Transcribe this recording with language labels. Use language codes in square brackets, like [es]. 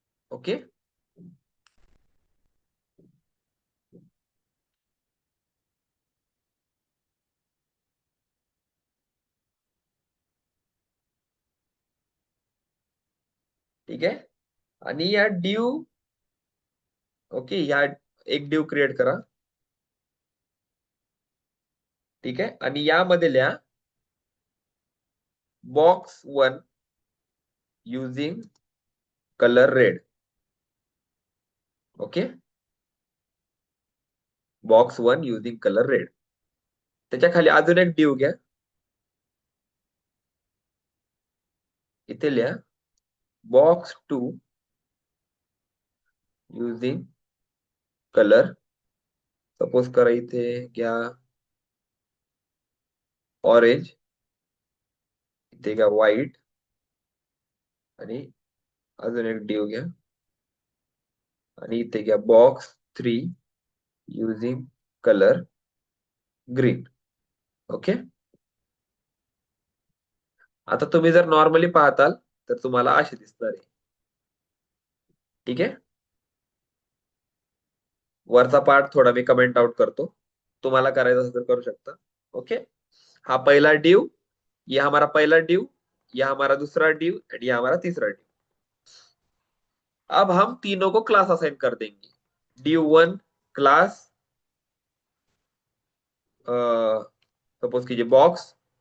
[mr] Okay, ठीक आहे, आणि या डिव, ओके, या एक डिव क्रिएट करा। ठीक आहे, आणि यामध्ये लिहा [en] box1 using color red. Okay, box1 using color red. [mr] त्याच्या खाली अजून एक डिव घ्या, इथे लिहा [en] box2 using color, [mr] सपोज करा इथे घ्या ऑरेंज, इथे घ्या व्हाईट आणि अजून एक ड्यू घ्या आणि इथे घ्या [en] Box 3 using colour green. [mr] Okay. आता तुम्ही जर नॉर्मली पाहताल तर तुम्हाला असे दिसणार आहे. ठीक आहे. वरचा पार्ट थोडा मी कमेंट आउट करतो, तुम्हाला करायचं असेल तर करू शकता. ओके. हा पहिला ड्यू, [hi] ये हमारा पहला ड्यू, यह हमारा दूसरा ड्यू एंड यह हमारा तीसरा ड्यू. अब हम तीनों को क्लास असाइन कर देंगे. ड्यू 1 क्लास, सपोज कीजिए बॉक्स.